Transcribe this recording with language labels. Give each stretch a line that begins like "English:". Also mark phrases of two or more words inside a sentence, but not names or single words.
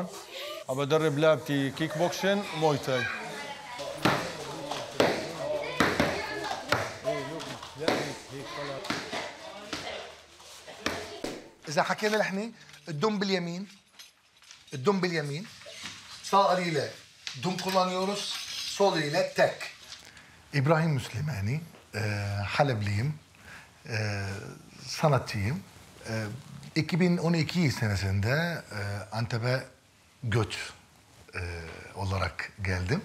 Arabic: عم بدرب لعبتي كيك بوكسين وموي تاي. إذا حكينا نحن الدم باليمين، الدم باليمين
Turkish: sağ eliyle dum kullanıyoruz, sol eliyle tek. İbrahim Müslümani, Halepliyim, sanatçıyım. 2012 senesinde Antep'e göç olarak geldim.